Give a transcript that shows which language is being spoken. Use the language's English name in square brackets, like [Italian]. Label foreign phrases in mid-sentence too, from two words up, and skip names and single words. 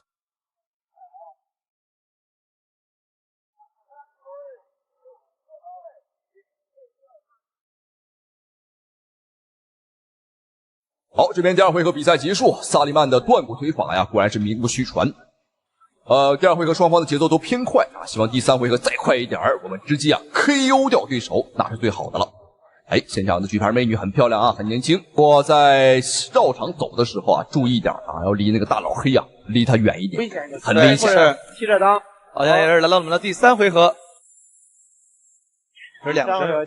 [Chinese] 好，這邊第2回合比賽結束，薩利曼的斷骨腿法呀，果然是名不虛傳。第2回合雙方的節奏都偏快啊，希望第3回合再快一點，我們直接啊 KO 掉對手，那是最好的了。哎，現場的舉牌美女很漂亮啊，很年輕。不過在繞場走的時候啊，注意點啊，要離那個大老黑啊，離他遠一點，很危險。是踢着襠，好像也是來到我們的第3回合，是2支。